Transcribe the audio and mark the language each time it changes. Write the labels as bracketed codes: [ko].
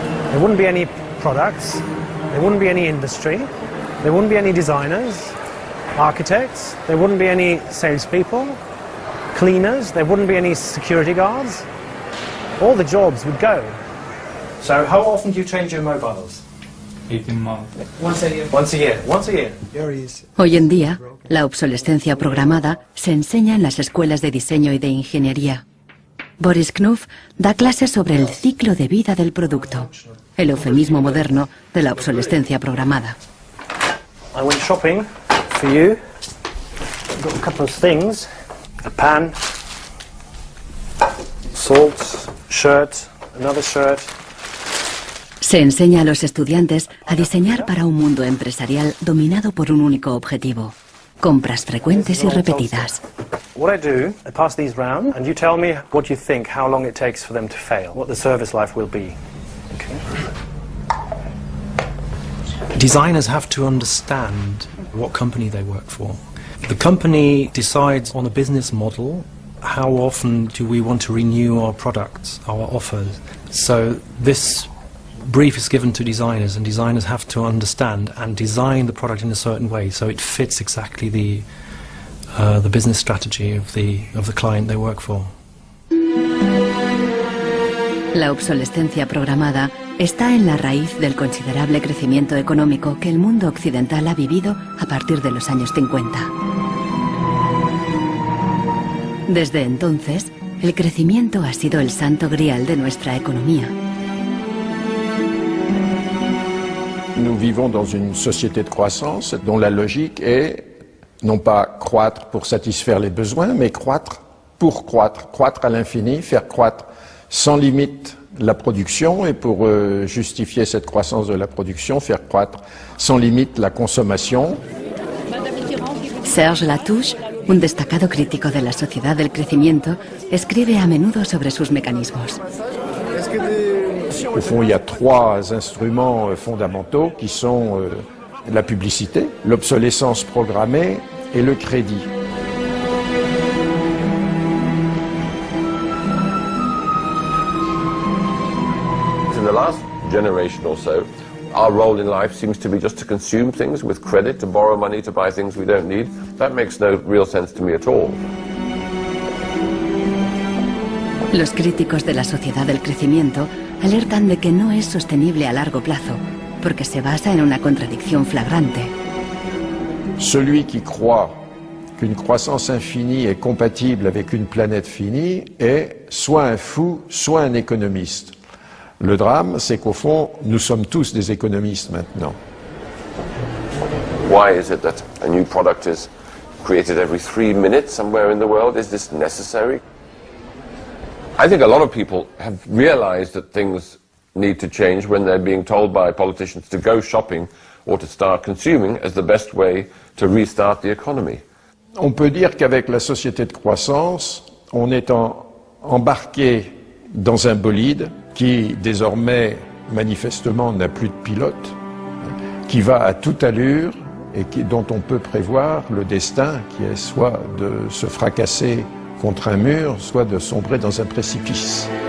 [en] There wouldn't be any products, there wouldn't be any industry, there wouldn't be any designers, architects, there wouldn't be any salespeople, cleaners, there wouldn't be any security guards. All the jobs would go. So how often do you change your mobiles? 18 months. Once a year. Once a year. Once a year. [es] Hoy en día, la obsolescencia programada se enseña en las escuelas de diseño y de ingeniería. Boris Knuth da clases sobre el ciclo de vida del producto, el eufemismo moderno de la obsolescencia programada. [en] I went shopping for you. I've got a couple of things. A pan, salt, shirt, another shirt. [es] Se enseña a los estudiantes a diseñar para un mundo empresarial dominado por un único objetivo: compras frecuentes y repetidas. [en] What I do, I pass these round, and you tell me what you think, how long it takes for them to fail, what the service life will be. Okay. Designers have to understand what company they work for. The company decides on a business model. How often do we want to renew our products, our offers? So this brief is given to designers, and designers have to understand and design the product in a certain way so it fits exactly the business strategy of the client they work for. [es] La obsolescencia programada está en la raíz del considerable crecimiento económico que el mundo occidental ha vivido a partir de los años 50. Desde entonces, el crecimiento ha sido el santo grial de nuestra economía. [fr] Nous vivons dans une société de croissance dont la logique est non pas croître pour satisfaire les besoins, mais croître pour croître, croître à l'infini, faire croître sans limite la production et pour justifier cette croissance de la production, faire croître sans limite la consommation. [es] Serge Latouche, un destacado crítico de la sociedad del crecimiento, escribe a menudo sobre sus mecanismos. [fr] Au fond, il y a trois instruments fondamentaux qui sont la publicité, l'obsolescence programmée et le crédit. [en] In the last generation or so, our role in life seems to be just to consume things with credit, to borrow money to buy things we don't need. That makes no real sense to me at all. [es] Los críticos de la sociedad del crecimiento alertan de que no es sostenible a largo plazo, porque se basa en una contradicción flagrante. [fr] Celui qui croit qu'une croissance infinie est compatible avec une planète finie est soit un fou, soit un économiste. Le drame, c'est qu'au fond, nous sommes tous des économistes maintenant. [en] Why is it that a new product is created every 3 minutes somewhere in the world? Is this necessary? I think a lot of people have realized that things need to change when they're being told by politicians to go shopping or to start consuming as the best way to restart the economy. [fr] On peut dire qu'avec la société de croissance, on est embarqué dans un bolide qui désormais manifestement n'a plus de pilote, qui va à toute allure et dont on peut prévoir le destin qui est soit de se fracasser contre un mur, soit de sombrer dans un précipice.